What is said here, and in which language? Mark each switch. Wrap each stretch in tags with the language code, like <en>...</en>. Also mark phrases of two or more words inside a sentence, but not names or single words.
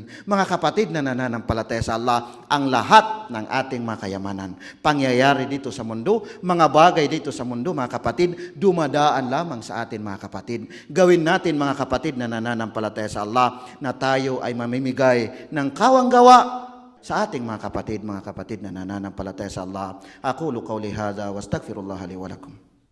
<tl>Mga kapatid na nananampalataya sa Allah, ang lahat ng ating mga kayamanan, pangyayari dito sa mundo, mga bagay dito sa mundo, mga kapatid, dumadaan lamang sa atin, mga kapatid. Gawin natin, mga kapatid na nananampalataya sa Allah, na tayo ay mamimigay ng kawang-gawa sa ating mga kapatid na nananampalataya sa Allah.</tl> <ar>أقول قولي هذا وأستغفر الله لي ولكم.</ar>